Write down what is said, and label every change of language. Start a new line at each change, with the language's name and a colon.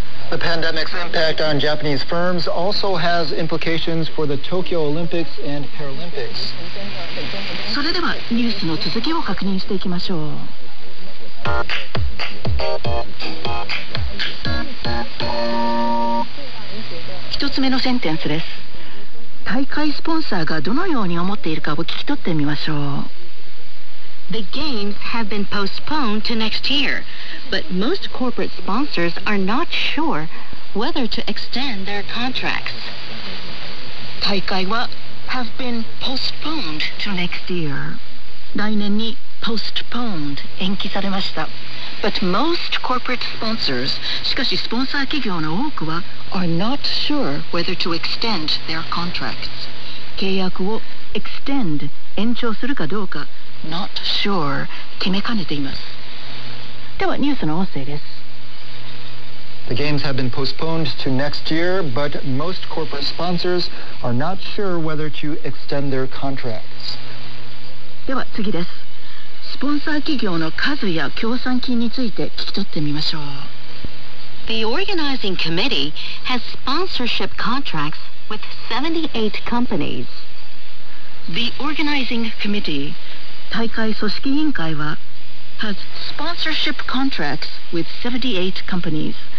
English: The pandemic's impact on Japanese firms also has implications for the Tokyo Olympics and Paralympics.
Japanese: それではニュースの続きを確認していきましょう。一つ目のセンテンスです。大会スポンサーがどのように思っているかを聞き取ってみましょう。
English: The games have been postponed to next year, but most corporate sponsors are not sure whether to extend their contracts.
Japanese: 大会は
English: have been postponed to next year.
Japanese: 来年に
English: postponed
Japanese: 延期されました。
English: But most corporate sponsors,
Japanese: しかしスポンサー企業の多くは
English: are not sure whether to extend their contracts.
Japanese: 契約を extend 延長するかどうか
English: not sure
Japanese: 決めかねています。ではニュースの音声です。
English: The games have been postponed to next year, but most corporate sponsors are not sure whether to extend their contracts.
Japanese: では次です。スポンサー企業の数や協賛金について聞き取ってみましょう。
English: The organizing committee has sponsorship contracts with 78 companies. The organizing committee
Japanese: 大会組織委員会は
English: has sponsorship contracts with 78 companies.